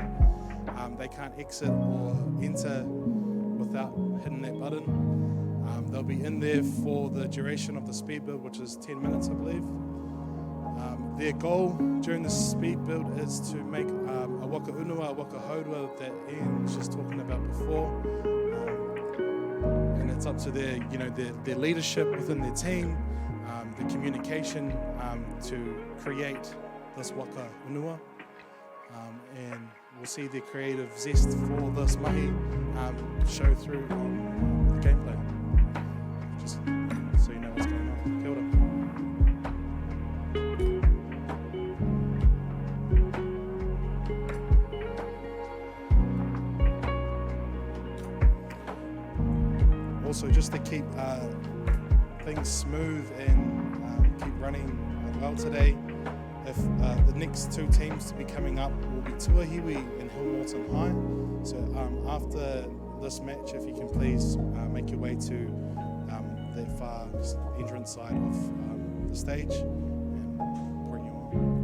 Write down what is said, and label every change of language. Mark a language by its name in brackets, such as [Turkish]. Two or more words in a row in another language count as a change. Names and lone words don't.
[English] They can't exit or enter without hitting that button. They'll be in there for the duration of the speed build, which is 10 minutes, I believe. Their goal during the speed build is to make a [Māori] waka unua, [English] a [Māori] waka haurua [English] that Ian's just talking about before. And it's up to their leadership within their team, the communication to create this [Māori] waka unua. [English] And we'll see their creative zest for this mahi show through on the gameplay. Just so you know what's going on. [Māori] Kia ora. [English] Also, just to keep things smooth and keep running well today, if the next two teams to be coming up will be Tuahiwi and Hillmorton High. So after this match, if you can please make your way to that far entrance side of the stage and bring you on.